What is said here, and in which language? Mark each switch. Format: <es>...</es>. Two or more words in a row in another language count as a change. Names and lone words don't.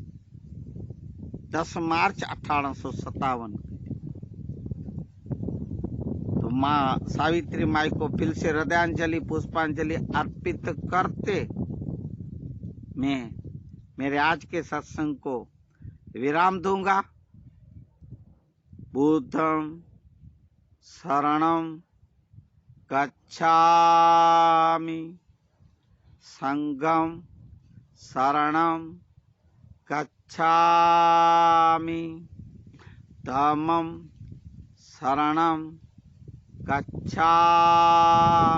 <hi>10 मार्च 1857। तो माँ सावित्री माई को फिर से हृदयांजलि पुष्पांजलि अर्पित करते मैं मेरे आज के सत्संग को विराम दूंगा।</hi> <pi>बुद्धं शरणं गच्छामि, संघं शरणं गच्छामि, धम्मं शरणं गच्छामि।</pi>